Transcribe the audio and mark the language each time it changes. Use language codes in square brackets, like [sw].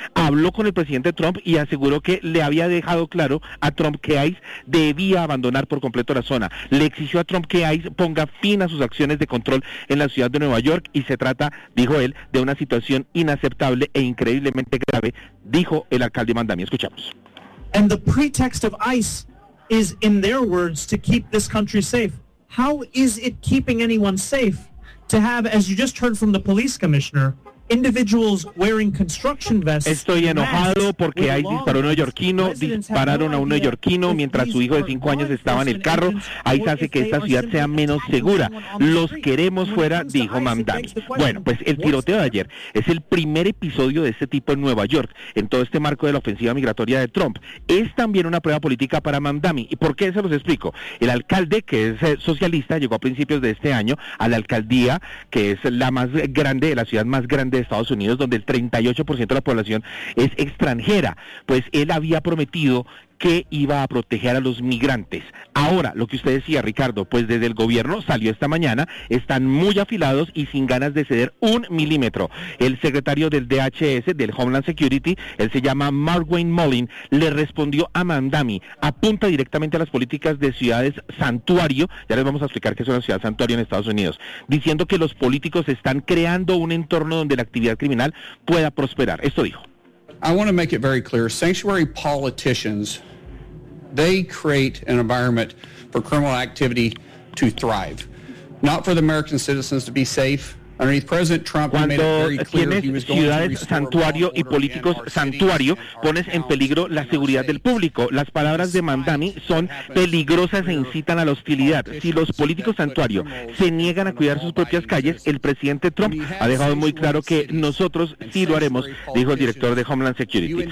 [es] Habló con el presidente Trump y aseguró que le había dejado claro a Trump que ICE debía abandonar por completo la zona. Le exigió a Trump que ICE ponga fin a sus acciones de control en la ciudad de Nueva York, y se trata, dijo él, de una situación inaceptable e increíblemente grave, dijo el alcalde Mamdani. Escuchamos. [en] And the pretext of ICE is, in their words, to keep this country safe. How is it keeping anyone safe to have, as you just heard from the police commissioner, individuals wearing construction vests? [es] Estoy enojado porque ICE disparó a un neoyorquino, dispararon a un neoyorquino mientras su hijo de 5 años estaba en el carro. ICE hace que esta ciudad sea menos segura. Los queremos fuera, dijo Mamdani. Bueno, pues el tiroteo de ayer es el primer episodio de este tipo en Nueva York, en todo este marco de la ofensiva migratoria de Trump. Es también una prueba política para Mamdani. ¿Y por qué? Se los explico. El alcalde, que es socialista, llegó a principios de este año a la alcaldía, que es la más grande, la ciudad más grande de Estados Unidos, donde el 38% de la población es extranjera. Pues él había prometido que iba a proteger a los migrantes. Ahora, lo que usted decía, Ricardo, pues desde el gobierno salió esta mañana, están muy afilados y sin ganas de ceder un milímetro. El secretario del DHS, del Homeland Security, él se llama Mark Wayne Mullin, le respondió a Mamdani, apunta directamente a las políticas de ciudades santuario, ya les vamos a explicar qué es una ciudad santuario en Estados Unidos, diciendo que los políticos están creando un entorno donde la actividad criminal pueda prosperar. Esto dijo. [en] I want to make it very clear, sanctuary politicians, they create an environment for criminal activity to thrive, not for the American citizens to be safe. [es] Cuando tienes ciudades santuario y políticos santuario, pones en peligro la seguridad del público. Las palabras de Mamdani son peligrosas e incitan a la hostilidad. Si los políticos santuario se niegan a cuidar sus propias calles, el presidente Trump ha dejado muy claro que nosotros sí lo haremos, dijo el director de Homeland Security.